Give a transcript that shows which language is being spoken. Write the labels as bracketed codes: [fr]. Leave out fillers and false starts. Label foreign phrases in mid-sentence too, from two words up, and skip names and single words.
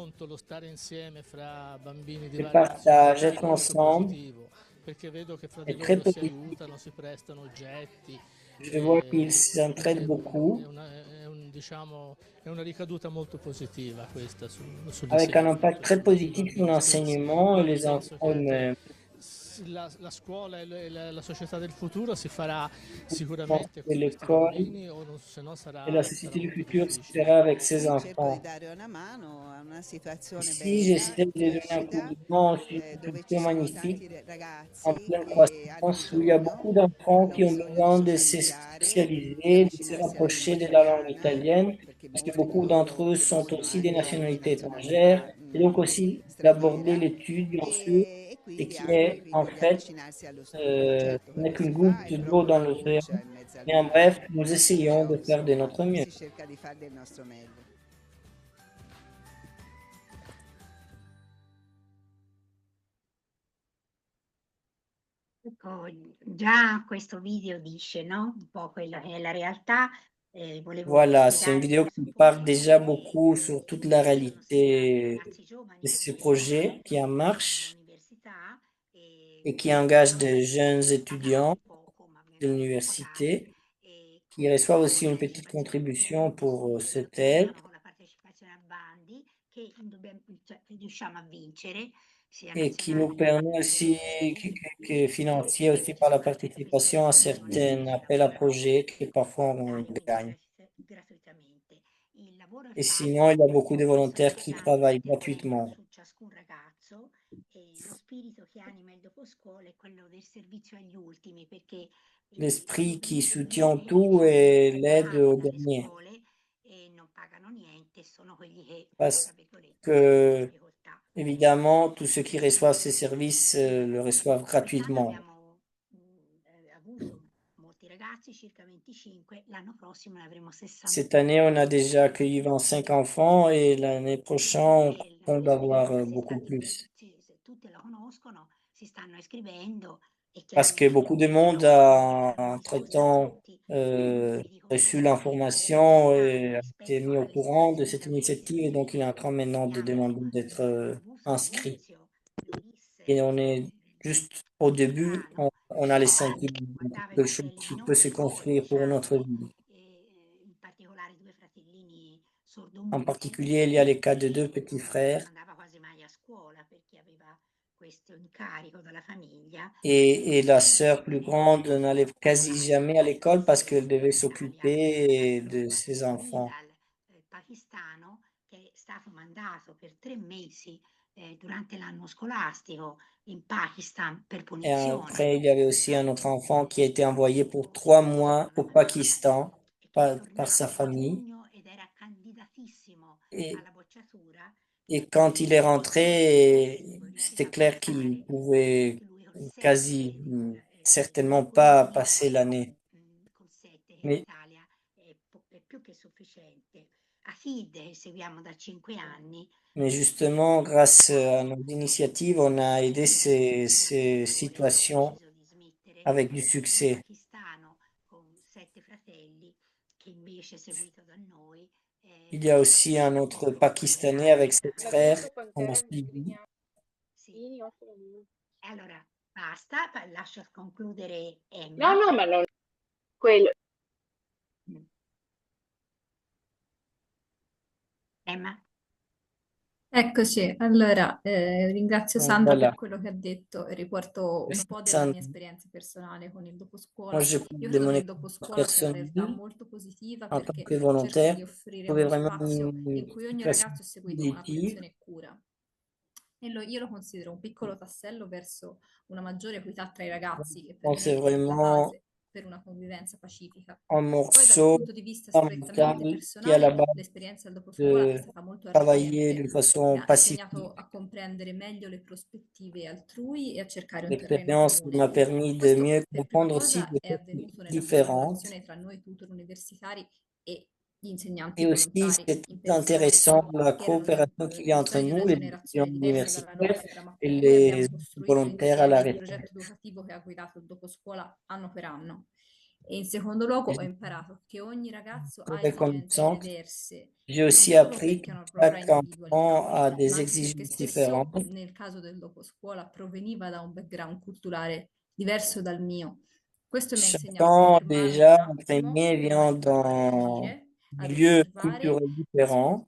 [fr] Le partage, être ensemble, est très positif. Je vois qu'ils s'entraident beaucoup. Avec un impact très positif sur l'enseignement et les enfants eux-mêmes. [it] la scuola e la società del futuro si farà sicuramente con questi [fr] l'école [it] bambini o se no [fr] et la [it] sarà [fr] société du [it] molto [fr] futur se [it] difficile. [fr] fera avec ses [it] Qui cerco di [fr] enfants. [it] dare una mano a una situazione [fr] Ici, [it] bella [fr] j'essaie [it] di [fr] de donner un coup [it] crescita [fr] de main sur une [it] dove ci [fr] culture [it] sono [fr] magnifique [it] tanti [fr] en [it] ragazzi [fr] pleine [it] che hanno [fr] croissance où il y a [it] bisogno, [fr] beaucoup d'enfants [it] hanno [fr] qui ont [it] bisogno di [fr] besoin de se [it] socializzare, di [fr] socialiser, de se [it] avvicinarsi alla lingua [fr] rapprocher de la langue [it] italiana, [fr] italienne, [it] perché [fr] parce que [it] molti di [fr] beaucoup d'entre eux [it] loro [fr] sont [it] sono [fr] aussi des [it] anche di [fr] nationalités étrangères, [it] nazionalità [fr] et donc aussi d'aborder [it] straniera [fr] l'étude, bien sûr, [it] e [fr] et [it] quindi [fr] qui [it] anche [fr] est en [it] quindi di [fr] fait, [it] avvicinarsi allo studio. Certo, [fr] ce [it] quello [fr] n'est [it] che si [fr] qu'une [it] fa [fr] goutte [it] è [fr] d'eau [it] proprio [fr] dans [it] una [fr] l'océan, [it] goccia in mezzo al [fr] mais en [it] mare, [fr] bref, nous essayons [it] però [fr] de faire de [it] insomma [fr] notre mieux. [it] si cerca di fare del nostro meglio. Ecco, già questo video dice, no? Un po' quella che è la realtà. Volevo [fr] Voilà, c'est une [it] spiegare [fr] vidéo [it] cosa [fr] qui [it] sono [fr] parle déjà [it] Pomeriggio [fr] beaucoup [it] e [fr] sur toute [it] che [fr] la [it] esistono sia [fr] réalité [it] ragazzi giovani [fr] de [it] come [fr] ce [it] me [fr] projet qui est en marche [it] nell'università [fr] et qui engage [it] lavorano [fr] des jeunes [it] pagati [fr] étudiants [it] poco, ma [fr] de [it] vengono pagati [fr] l'université [it] e [fr] qui [it] con [fr] reçoivent aussi une petite [it] partecipazione [fr] contribution pour [it] sì, [fr] cette aide [it] arrivano con la partecipazione a bandi che, cioè, che riusciamo a vincere sia [fr] et qui nous [it] nazionali [fr] permet aussi, [it] europei [fr] qui est financé [it] e [fr] aussi [it] ci [fr] par la [it] sono anche [fr] participation à [it] partecipazioni [fr] certains [it] oneriche, [fr] appels à [it] lavoro [fr] projets que parfois on [it] volontario, quindi [fr] gagne. [it] gratuitamente. Il lavoro è [fr] Et sinon, il y [it] fatto, [fr] a beaucoup de [it] poi sono [fr] volontaires qui [it] basanti [fr] travaillent [it] tutti e tre [fr] gratuitement. [it] su ciascun ragazzo e lo spirito che anima il doposcuola è quello del servizio agli ultimi, perché [fr] L'esprit qui [it] i [fr] soutient [it] bambini [fr] tout [it] sono [fr] et l'aide [it] allontanati [fr] aux [it] dalle [fr] derniers. [it] scuole e non pagano niente, sono quelli che, tra [fr] Parce [it] virgolette, hanno più [fr] que, [it] difficoltà. [fr] évidemment, tous ceux qui reçoivent ces services le reçoivent [it] Quest'anno [fr] gratuitement. [it] abbiamo avuto molti ragazzi, circa 25, l'anno prossimo ne avremo 60. [fr] Cette année, on a déjà accueilli 25 enfants et l'année prochaine, on compte avoir beaucoup plus. [it] Se tutti la conoscono, si stanno iscrivendo e [fr] Parce que [it] chiaramente [fr] beaucoup de monde a, entre-temps, reçu l'information et a été mis au courant de cette initiative et donc il est en train maintenant de demander d'être inscrit. Et on est juste au début, on a les sentiments de quelque chose qui peut se construire pour notre vie. [it] in particolare due fratellini [fr] En [it] sordomudi [fr] particulier, il y a les cas de deux [it] e [fr] petits [it] uno non [fr] frères [it] andava quasi mai a scuola perché aveva questo incarico dalla famiglia. [fr] et la sœur plus grande n'allait quasi jamais à l'école parce qu'elle devait s'occuper de ses enfants. [it] Dal pakistano che è stato mandato per 3 mesi durante l'anno scolastico in Pakistan per [fr] Et [it] punizione. [fr] après, il y avait aussi un autre enfant qui a été envoyé pour 3 mois au Pakistan par sa famille. [it] Ed era candidatissimo [fr] Et, [it] alla bocciatura. [fr] et quand il est rentré, c'était clair qu'il pouvait quasi certainement pas passer l'année. [it] Con 7 che in [fr] Mais, [it] Italia è più che sufficiente. Afid che seguiamo da 5 anni [fr] mais justement, grâce à nos initiatives, on a aidé ces situations avec du succès. [it] pakistano con 7 fratelli che invece seguito da noi [fr] Il y a aussi un autre Pakistanais avec ses frères qu'on a suivi. [it] sì. Allora basta, lascio concludere No, Emma. no, ma non quello. Emma. Eccoci, allora ringrazio Sandra [fr] Voilà. [it] per quello che ha detto e riporto un po' della [fr] Sandra. [it] mia esperienza personale con il [fr] Moi, [it] doposcuola. [fr] je [it] Io [fr] parle de [it] credo [fr] mon [it] che il [fr] expérience [it] doposcuola sia una realtà [fr] personnelle [it] molto positiva [fr] en tant [it] perché [fr] que [it] cerca [fr] volontaire. [it] di offrire [fr] Trouver [it] uno [fr] vraiment [it] spazio [fr] une [it] in cui ogni [fr] situation [it] ragazzo è seguito con [fr] positive. [it] attenzione e cura. E io lo considero un piccolo tassello verso una maggiore equità tra i ragazzi che per [fr] Donc, me c'est [it] è la [fr] vraiment [it] base per una convivenza pacifica. [fr] un [it] Poi dal [fr] morceau [it] punto di vista strettamente [fr] fondamental qui est à la [it] personale, [fr] base [it] l'esperienza del doposcuola è [fr] de [it] stata molto [fr] travailler [it] arricchente. [fr] de [it] Mi [fr] façon [it] ha insegnato [fr] pacifique. [it] a comprendere meglio le prospettive altrui e a cercare un terreno [fr] L'expérience m'a [it] comune. [fr] permis de [it] Questo [fr] mieux [it] per prima [fr] comprendre aussi [it] cosa [fr] des [it] è [fr] techniques [it] avvenuto nella [fr] différentes. [it] collaborazione tra noi tutor universitari e gli insegnanti [fr] Et aussi, [it] volontari [fr] c'est [it] in [fr] très [it] pensione, [fr] intéressant la [it] che erano [fr] coopération qu'il y a entre [it] persone di una [fr] nous, les étudiants [it] generazione diversa dalla [fr] universitaires [it] nostra, ma [fr] et [it] con cui [fr] les [it] abbiamo costruito [fr] volontaires à la [it] insieme il [fr] retraite. [it] progetto educativo che ha guidato il doposcuola anno per anno. E in secondo luogo [fr] Je [it] ho imparato che ogni ragazzo [fr] suis [it] ha esigenze [fr] reconnaissante. [it] diverse, [fr] J'ai [it] non [fr] aussi [it] solo [fr] appris [it] perché [fr] que [it] hanno la propria [fr] chaque [it] individualità, [fr] enfant a [it] ma [fr] des [it] anche perché [fr] exigences [it] spesso [fr] différentes. [it] nel caso del doposcuola proveniva da un background culturale diverso dal mio. Questo mi ha insegnato a [fr] Chacun [it] fermarmi un [fr] déjà [it] attimo [fr] imprégné [it] prima [fr] vient [it] di parlare e [fr] d'un [it] capire, ad [fr] milieu [it] osservare, [fr] culturel différent.